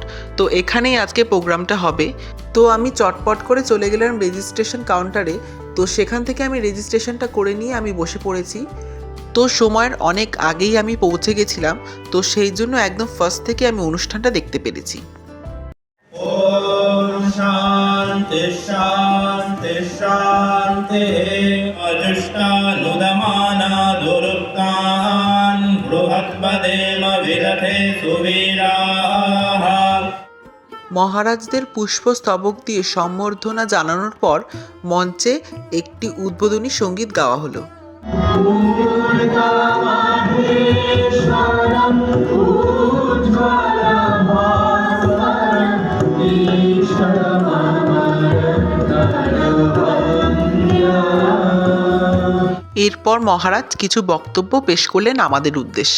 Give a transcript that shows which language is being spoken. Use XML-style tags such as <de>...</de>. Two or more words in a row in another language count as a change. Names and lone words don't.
<bn>তো এখানেই আজকে প্রোগ্রামটা হবে। তো আমি চটপট করে চলে গেলাম রেজিস্ট্রেশন কাউন্টারে। তো সেখান থেকে আমি রেজিস্ট্রেশনটা করে নিয়ে আমি বসে পড়েছি। তো সময়ের অনেক আগেই আমি পৌঁছে গেছিলাম, তো সেই জন্য একদম ফার্স্ট থেকে আমি অনুষ্ঠানটা দেখতে পেরেছি।</bn> <sa>ओम शांति शांति शांति अजुष्टानुदमाना दुरुक्तान् बृहत्पदेम विदधे सुवीराः।</sa> <bn>মহারাজদের পুষ্পস্তবক দিয়ে সম্বর্ধনা জানানোর পর মঞ্চে একটি উদ্বোধনী সঙ্গীত গাওয়া হলো। এরপর মহারাজ কিছু বক্তব্য পেশ করলেন আমাদের উদ্দেশ্যে।</bn>